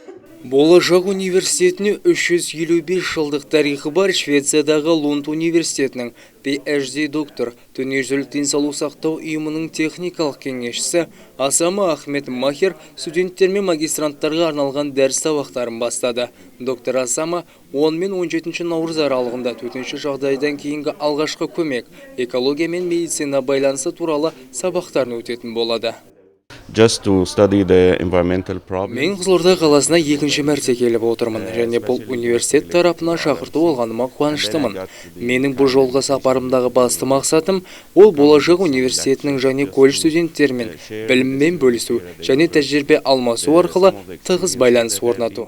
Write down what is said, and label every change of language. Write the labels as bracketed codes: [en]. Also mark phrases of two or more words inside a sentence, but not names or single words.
[kk] Болашақ университетіне 355 жылдық тарихы бар Швециядағы Лунд университетінің PhD доктор, дүниежүзілік денсаулық сақтау ұйымының техникалық кеңесшісі Асама Ахмед Махер студенттер мен магистранттарға арналған дәріс сабақтарын бастады. Доктор Асама 10 мен 17 наурыз аралығында төтенше жағдайдан кейінгі алғашқы көмек, экология мен медицина байланысы туралы сабақтарын өтетін болады. [en] Just to study the environmental problem. [kk] Мен Қызылорда қаласына екінші мәрте келіп отырмын, және бұл университет тарапынан шақырту алғаныма қуаныштымын. Менің бұл жолға сапарымдағы басты мақсатым ол болашақ университетінің және колледж студенттерімен біліммен бөлісу және тәжірибе алмасу арқылы тығыз байланыс орнату.